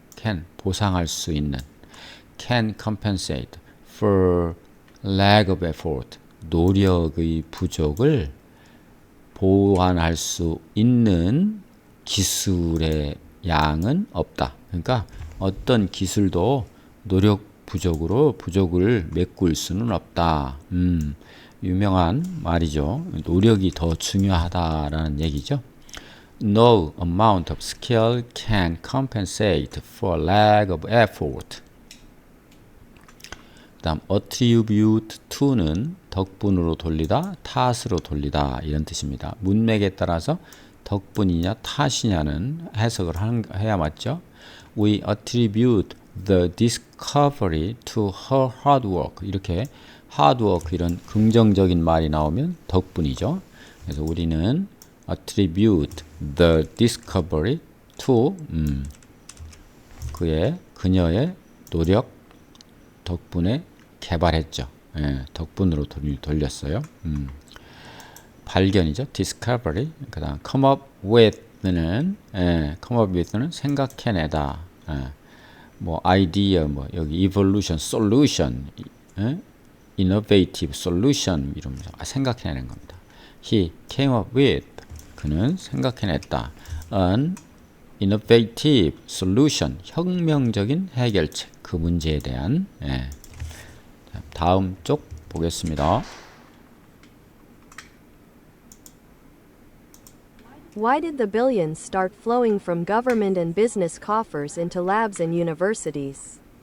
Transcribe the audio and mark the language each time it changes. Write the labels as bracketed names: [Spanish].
[Korean] can 보상할 수 있는 [English] can compensate for lack of effort [Korean] 노력의 부족을 보완할 수 있는 기술의 양은 없다. 그러니까 어떤 기술도 노력 부족으로 부족을 메꿀 수는 없다. 유명한 말이죠. 노력이 더 중요하다라는 얘기죠. [English] No amount of skill can compensate for lack of effort. [Korean] 그 다음 attribute to는 덕분으로 돌리다, 탓으로 돌리다 이런 뜻입니다. 문맥에 따라서 덕분이냐 탓이냐는 해석을 해야 맞죠. [English] We attribute the discovery to her hard work. [Korean] 이렇게 hard work 이런 긍정적인 말이 나오면 덕분이죠. 그래서 우리는 [English] attribute the discovery to [Korean] 그녀의 노력 덕분에 개발했죠. 덕분으로 돌렸어요. 발견이죠. discovery. 그다음 come up with는 생각해내다. 뭐 idea 뭐 여기 evolution, solution, innovative solution 이러면서 생각해내는 겁니다. [English] He came up with [Korean] 그는 생각해냈다. [English] An innovative solution [Korean] 혁명적인 해결책 그 문제에 대한 다음 쪽 보겠습니다. [English] Why did the billions start flowing from government and business coffers into labs and universities?